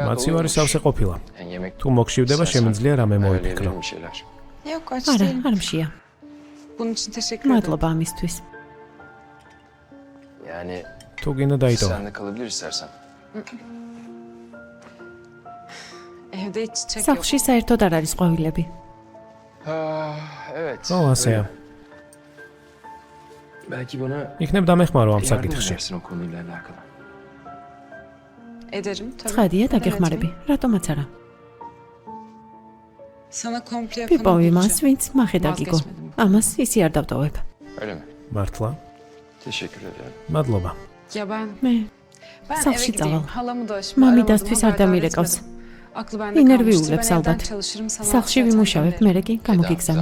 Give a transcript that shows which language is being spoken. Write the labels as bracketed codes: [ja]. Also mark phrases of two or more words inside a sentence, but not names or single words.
[ka] მაცივარი [tr] doluymuş. [ka] სავსე ყოფილა [tr] Yani yemek [ka] თუ მოგშივდება შემიძლია რამე მოიფიქრო [tr] ayarlayabilirim bir şeyler. Yok aç [ka] არა, [tr] değilim. [ka] არ მშია. [tr] Bunun için teşekkür ederim. [ka] მადლობა ამისთვის. [tr] Yani [ka] თუ გინდა დაიტოვო [tr] sen de kalabilir istersen. Evde hiç çiçek yok. [ka] სახლში საერთოდ არ არის ყვავილები. [tr] Evet. [ka] ო ასეა [tr] öyle. Belki bana [ka] იქნებ დამეხმარო am [tr] yardım [ka] საკითხში [tr] edersin o konuyla alakalı. Ederim tabii. [ka] ცხადია [tr] Neden [ka] დაგეხმარები. [tr] etmem? [ka] რატომაც არა. [tr] Sana komple yapanı [ka] ვიპოვი მას, [tr] bulacağım. [ka] ვინც მახედა გიგო. ამას ისი არ დავტოვებ. [tr] Öyle mi? [ka] მართლა [tr] Teşekkür ederim. [ka] მადლობა [tr] Ya ben [ka] მე [tr] eve [ka] სახლში [tr] gideyim. [ka] წავალ. [tr] Halamı da şimdi [ka] მამიდასთვის არ [tr] aramadım, haberdar [ka] დამირეკავს. [tr] etmedim. Aklı bende [ka] ინერვიულებს [tr] kalmıştır. Ben evden [ka] ალბათ. [tr] çalışırım sana. [ka] სახლში [tr] zaten [ka] ვიმუშავებ, [tr] gelirim. [ka] მერე კი გამოგიგზავნი.